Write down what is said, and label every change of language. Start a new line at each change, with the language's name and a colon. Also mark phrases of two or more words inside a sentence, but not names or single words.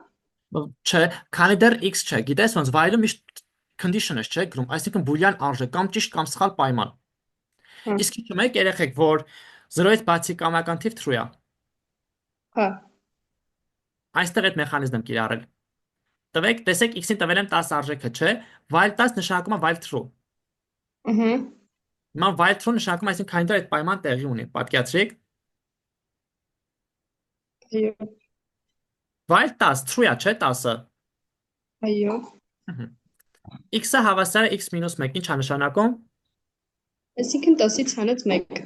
Armenian: Չէ, քանի դեռ x չէ, գիտես ոնց while-ը միշտ condition-ը չէ գրում, այսինքն բուլյան արժե կամ ճիշտ կամ սխալ պայման։ Իսկ հիշում եք երեխեք, որ 0-ից բացի կամական թիվ true է։ Հա։ Այստեղ այդ մեխանիզմը կիրառել։ Տվեք, տեսեք x-ին տվել եմ 10 արժեքը, չէ, while 10 նշանակում է
English: while true։
Armenian: Ահա։ Հիմա
English: while true
Armenian: նշանակում է, այսինքն քանի դեռ այդ պայման տեղի ունի, պատկերացրիք։ Այո։
English: While 10 true
Armenian: է, չէ, 10-ը։ Այո։ X-ը հավասար է x - 1, ինչ է նշանակում։ Այսինքն 10-ից հանած 1։